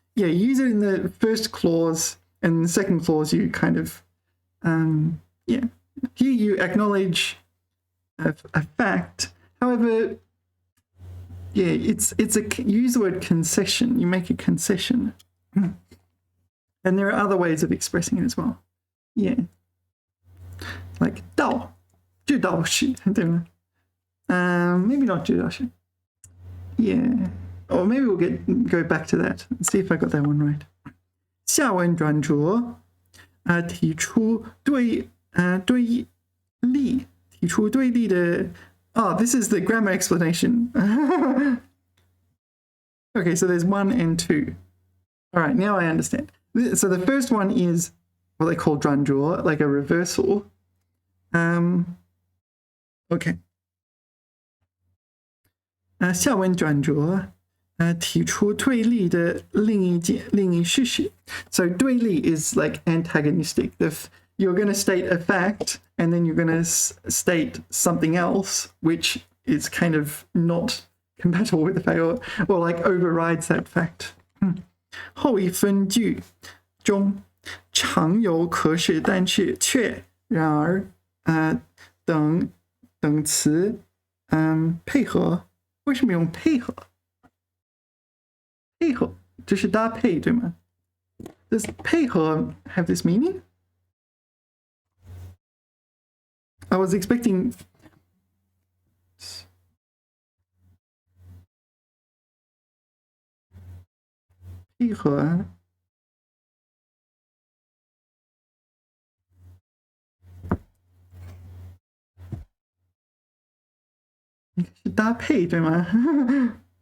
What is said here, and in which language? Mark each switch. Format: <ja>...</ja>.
<en>Yeah, use it in the first clause, and in the second clause you kind of, yeah. Here you acknowledge a fact. However, yeah, it's use the word concession. You make a concession. And there are other ways of expressing it as well. Yeah.</en> <zh>Like 道，这道是，对吗？</zh> <en>Maybe not</en> <zh>这道是。</zh> <en>Yeah. Or maybe we'll go back to that and see if I got that one right.</en> <zh>下文转折，提出对立的。</zh> <en>Oh, this is the grammar explanation. Okay, so there's 1 and 2. All right, now I understand. So the first one is what they call 转折, like a reversal. Okay.</en> <zh>下文转折，提出对立的另一事实。</zh> <en>So 对立 is like antagonistic. If you're going to state a fact and then you're going to state something else, which is kind of not compatible with the fact, or like overrides that fact.</en> <zh>后一分句中常有可是但是却然而等词配合。为什么用配合？配合就是搭配，对吗？</zh> <en>Does 配合 have this meaning? I was expecting</en> <zh>配合是搭配，对吗？</zh>